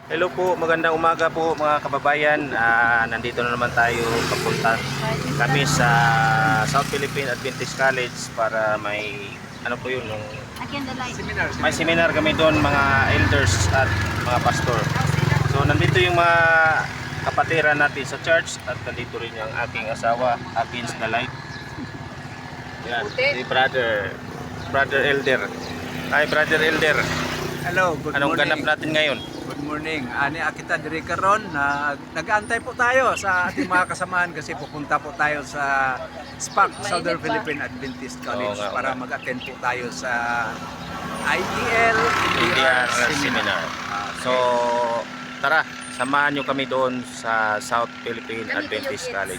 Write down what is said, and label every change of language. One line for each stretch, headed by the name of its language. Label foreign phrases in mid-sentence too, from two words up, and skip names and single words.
Filipino: Hello po, magandang umaga po mga kababayan. Nandito na naman tayo papunta kami sa South Philippine Adventist College para may ano po yun, may seminar kami doon, mga elders at mga pastor. So nandito yung mga kapatiran natin sa church at nandito rin yung aking asawa,
English: against the light.
Filipino: Yan, si
English: brother elder. Hi brother elder. Hello, good
Filipino: Anong
English: morning.
Filipino: ganap natin ngayon?
English: Good morning.
Cebuano: Ani kita diri karon
Filipino: na nag-aantay po tayo sa ating mga kasamahan kasi pupunta po tayo sa SPAC, Southern Philippine Adventist College, para mag-attend po tayo sa ITL NDR Seminar. So, tara, samahan nyo kami doon sa South Philippine Adventist College.